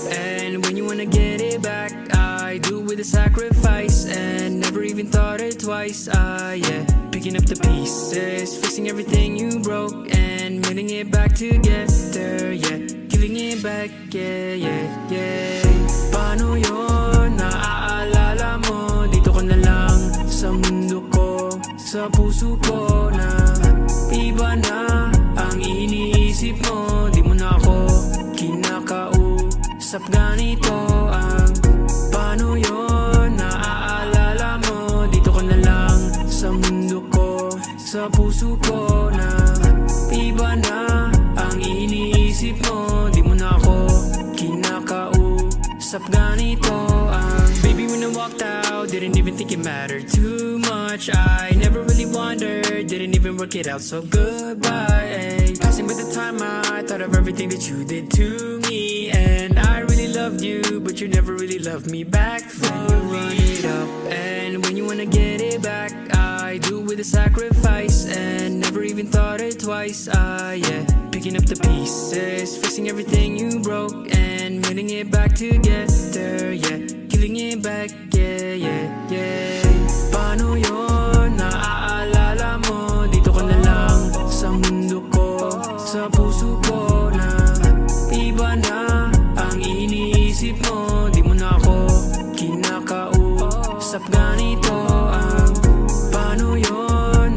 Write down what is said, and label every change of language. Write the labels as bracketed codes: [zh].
[en] And when you wanna get it back, I do with a sacrifice, and never even thought it twice. Yeah, picking up the pieces, fixing everything you broke, and mending it back together. Yeah, killing it back, yeah. [tl] Paano yun? Naaalala mo? Dito ka na lang sa mundo ko, sa puso ko, na iba na ang iniisip mo. Di mo na ako kinakausap, ganito ang paano yun? Naaalala mo? Dito ka na lang sa mundo ko, sa puso ko, na iba na ang iniisip mo. Di mo na ako kinakausap, ganito ang baby. [en] When I walked out, didn't even think it mattered too much. I never really wondered, didn't even work it out, so goodbye. Passing by the time, I thought of everything that you did to me, and I really loved you, but you never really loved me back fully. Then you run it up, and when you wanna get it back, I do with a sacrifice, and never even thought it twice. Yeah, picking up the pieces, fixing everything you broke, and mending it back together. Yeah, killing it back, yeah. [tl] Paano yun? Naaalala mo? Dito ka na lang sa mundo ko, sa puso ko, na iba na ang iniisip mo. Di mo na ako kinakausap, ganito ang paano yun?